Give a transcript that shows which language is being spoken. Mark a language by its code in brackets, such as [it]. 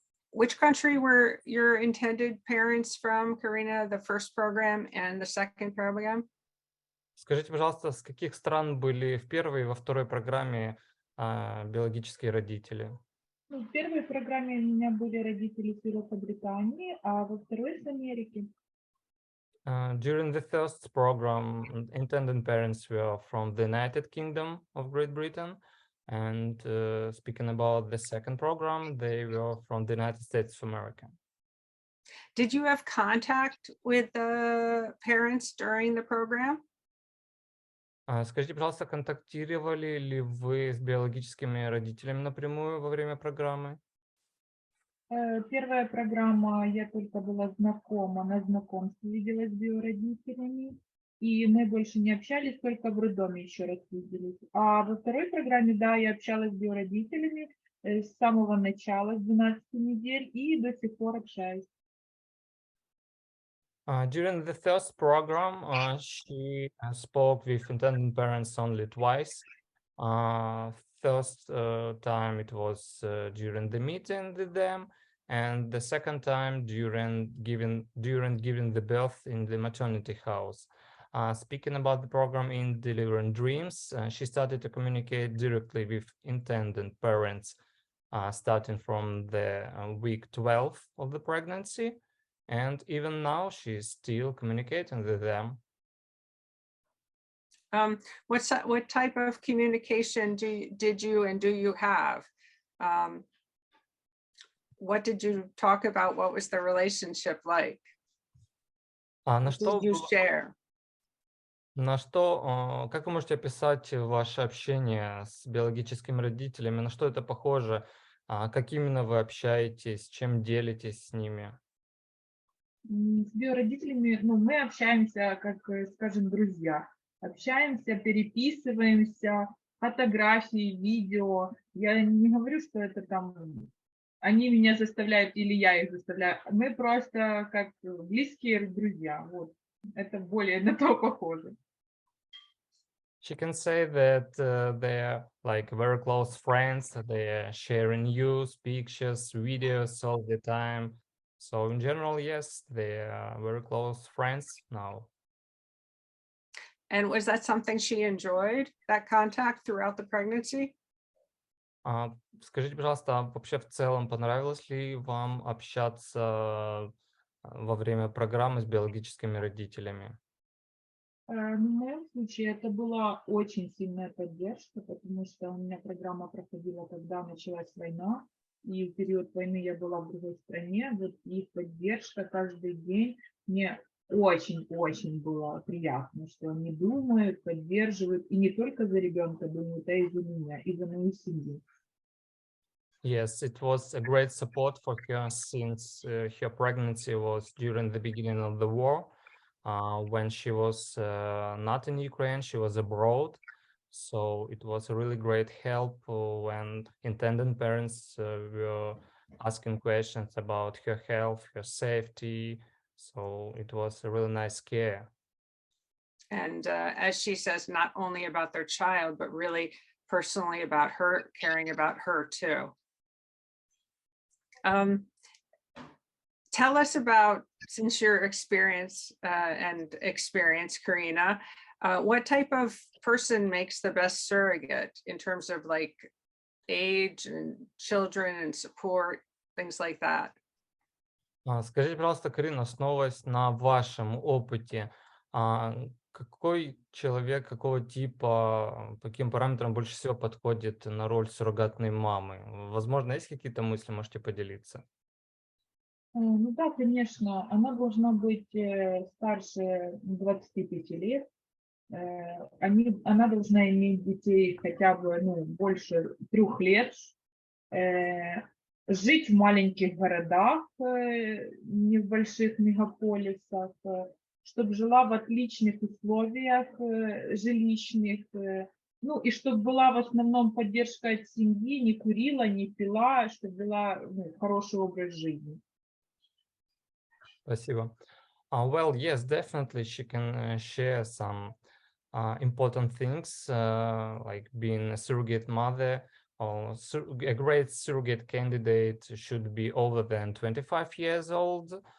[en] Which country were your intended parents from, Karina, the first program and the second program? [ru] Скажите, пожалуйста, с каких стран были в первой и во второй программе биологические родители? Ну, в первой программе у меня были родители с Великобритании, а во второй с Америки. [en] During the first program, intended parents were from the United Kingdom of Great Britain, and speaking about the second program, they were from the United States of America. Did you have contact with the parents during the program? [ru] Скажите, пожалуйста, контактировали ли вы с биологическими родителями напрямую во время программы? Первая программа, я только была знакома, на знакомстве виделась с биородителями, и мы больше не общались, только в роддоме еще раз виделись. А во второй программе, да, я общалась с биородителями с самого начала, с 12 недель, и до сих пор общаюсь. [en] During the first program, she spoke with intended parents only twice. First time it was during the meeting with them, and the second time during giving the birth in the maternity house. Speaking about the program in Delivering Dreams, she started to communicate directly with intended parents, starting from the week 12 of the pregnancy. And even now, she's still communicating with them. What type of communication did you and do you have? What did you talk about? What was the relationship like? [ru] На [en] What [ru] что, [en] did you share? [ru] как вы можете описать ваше общение с биологическими родителями? На что это похоже? Как именно вы общаетесь? Чем делитесь с ними? С биородителями, ну, мы общаемся, как, скажем, друзья. Общаемся, переписываемся, фотографии, видео. Я не говорю, что это там они меня заставляют или я их заставляю. Мы просто как близкие друзья. Вот. Это более на то похоже. [en] She can say that they're like very close friends. They're sharing news, pictures, videos all the time. So in general, yes, they are very close friends now. And was that something she enjoyed, that contact throughout the pregnancy? [ru] Скажите, пожалуйста, вообще в целом понравилось ли вам общаться во время программы с биологическими родителями? В моем случае это была очень сильная поддержка, потому что у меня программа проходила, когда началась война, и в период войны я была в другой стране. Вот их поддержка каждый день мне очень-очень было приятно, что они думают, поддерживают, и не только за ребенка думают, а и за меня, и за мою семью. [en] Yes, it was a great support for her since her pregnancy was during the beginning of the war. When she was not in Ukraine, she was abroad. So it was a really great help when intended parents were asking questions about her health, her safety. So it was a really nice care. And as she says, not only about their child, but really personally about her, caring about her too. Tell us about, since your experience, Karina, what type of person makes the best surrogate in terms of like age and children and support, things like that? [ru] Скажите, пожалуйста, Карина, основываясь на вашем опыте, какой человек, какого типа, по каким параметрам больше всего подходит на роль суррогатной мамы? Возможно, есть какие-то мысли, можете поделиться? Ну да, конечно, она должна быть старше 25 лет. Она должна иметь детей хотя бы больше 3 лет, жить в маленьких городах, не в больших мегаполисах, чтобы жила в отличных условиях жилищных, ну и чтобы была в основном поддержка от семьи, не курила, не пила, чтобы вела хороший образ жизни. Спасибо. [en] Well, yes, definitely she can share some important things like being a surrogate mother. Or a great surrogate candidate should be older than 25 years old.